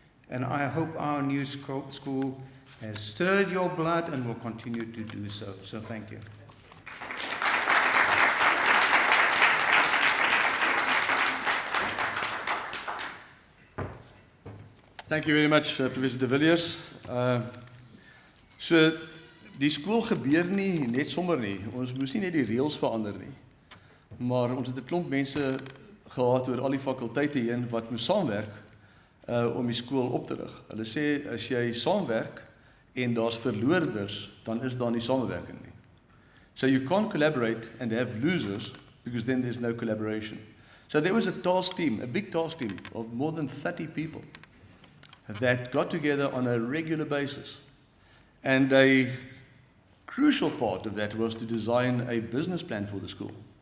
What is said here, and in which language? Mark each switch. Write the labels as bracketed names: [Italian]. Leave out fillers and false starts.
[English] And I hope our new school has stirred your blood and will continue to do so. So thank you. Thank you very much, Professor de Villiers. [Afrikaans] So die skool gebeur nie net sommer nie. Ons moes nie net die reëls verander nie. Maar ons het 'n klomp mense gehad oor al die fakulteite heen wat moes saamwerk om die skool op te rig. Hulle sê as jy saamwerk en daar's verloorders, dan is daar nie samewerking nie. [English] So you can't collaborate and have losers because then there's no collaboration. So there was a task team, a big task team of more than 30 people that got together on a regular basis. And a crucial part of that was to design a business plan for the school.